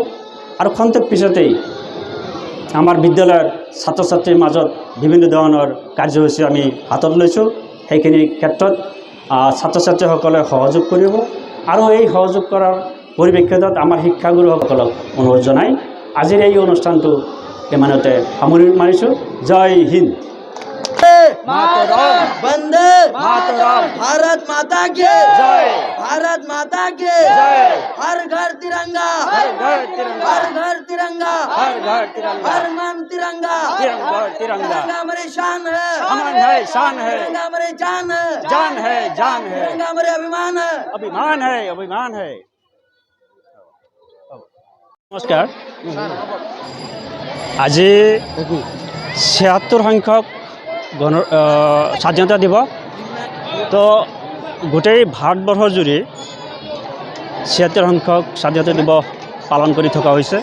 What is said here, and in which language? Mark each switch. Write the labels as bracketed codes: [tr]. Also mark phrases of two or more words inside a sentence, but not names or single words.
[as] আৰু খন্তেক পিছতেই আমাৰ বিদ্যালয়ৰ ছাত্ৰ ছাত্ৰীৰ মাজত বিভিন্ন ধৰণৰ কাৰ্যসূচী আমি হাতত লৈছোঁ। সেইখিনি ক্ষেত্ৰত ছাত্ৰ ছাত্ৰীসকলে সহযোগ কৰিব। আৰু এই সহযোগ কৰাৰ পৰিপ্ৰেক্ষিতত আমাৰ শিক্ষাগুৰুসকলক অনুৰোধ জনাই আজিৰ এই অনুষ্ঠানটো ইমানতে সামৰণি মাৰিছোঁ। জয় হিন্দ। [hi] वंदे मातरम। भारत माता की जय। भारत माता की जय। हर घर तिरंगा, हर घर तिरंगा, हर घर तिरंगा, हर घर तिरंगा, हर मन तिरंगा, तिरंगा तिरंगा। हमारी शान है, अमन है, शान है। तिरंगा हमारी जान है, जान है, जान है। तिरंगा हमारे अभिमान है, अभिमान है, अभिमान है। [as] নমস্কাৰ। আজি ৭৬ সংখ্যক স্বাধীনতা দিবস। তো গোটেই ভাৰতবৰ্ষৰ জুৰি ৭৬ সংখ্যক স্বাধীনতা দিবস পালন কৰি থকা হৈছে।